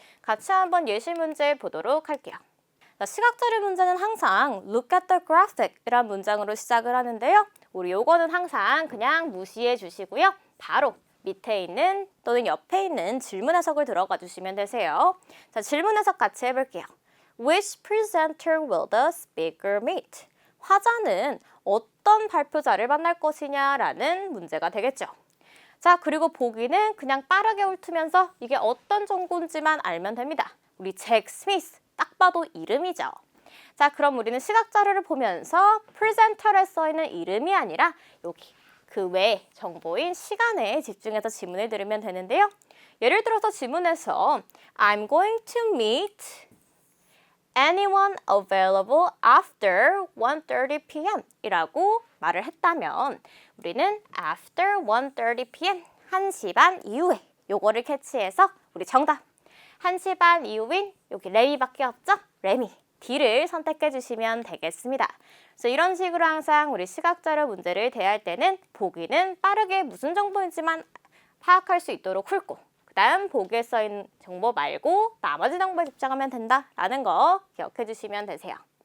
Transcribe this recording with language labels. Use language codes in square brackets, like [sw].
[ko] 같이 한번 예시 문제 보도록 할게요. 자, 시각자료 문제는 항상 [en] look at the graphic [ko] 이란 문장으로 시작을 하는데요. 우리 요거는 항상 그냥 무시해 주시고요. 바로 밑에 있는 또는 옆에 있는 질문 해석을 들어가 주시면 되세요. 자, 질문 해석 같이 해볼게요. [en] Which presenter will the speaker meet? [ko] 화자는 어떤 발표자를 만날 것이냐라는 문제가 되겠죠. 자, 그리고 보기는 그냥 빠르게 훑으면서 이게 어떤 정보인지만 알면 됩니다. 우리 잭 스미스, 딱 봐도 이름이죠. 자, 그럼 우리는 시각자료를 보면서 프레젠터에 써있는 이름이 아니라 여기 그 외 정보인 시간에 집중해서 지문을 들으면 되는데요. 예를 들어서 지문에서 [en] I'm going to meet anyone available after 1:30 p.m. [ko] 이라고 말을 했다면 우리는 [en] after 1:30 p.m. [ko] 1시 반 이후에 요거를 캐치해서 우리 정답 1시 반 이후인 여기 레미밖에 없죠? 레미 D를 선택해 주시면 되겠습니다. 그래서 이런 식으로 항상 우리 시각자료 문제를 대할 때는 보기는 빠르게 무슨 정보인지만 파악할 수 있도록 훑고 그 다음 보기에 써있는 정보 말고 나머지 정보에 집중하면 된다라는 거 기억해 주시면 되세요.